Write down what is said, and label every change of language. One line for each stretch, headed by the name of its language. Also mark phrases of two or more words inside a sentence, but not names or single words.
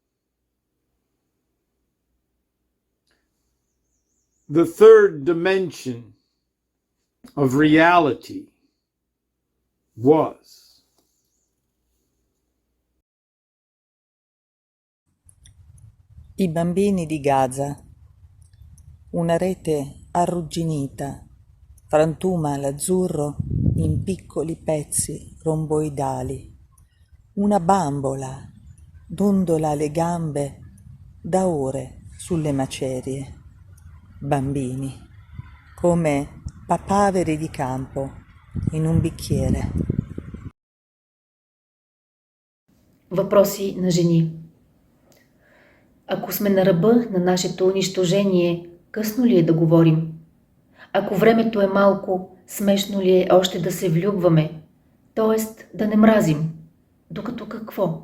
English: The third dimension of reality was.
Italian: I bambini di Gaza, una rete arrugginita, frantuma l'azzurro in piccoli pezzi romboidali, una bambola dondola le gambe da ore sulle macerie, bambini, come papaveri di campo in un bicchiere.
Bulgarian: Въпроси на жени. Ако сме на ръба на нашето унищожение, късно ли е да говорим? Ако времето е малко, смешно ли е още да се влюбваме? Тоест да не мразим. Докато какво?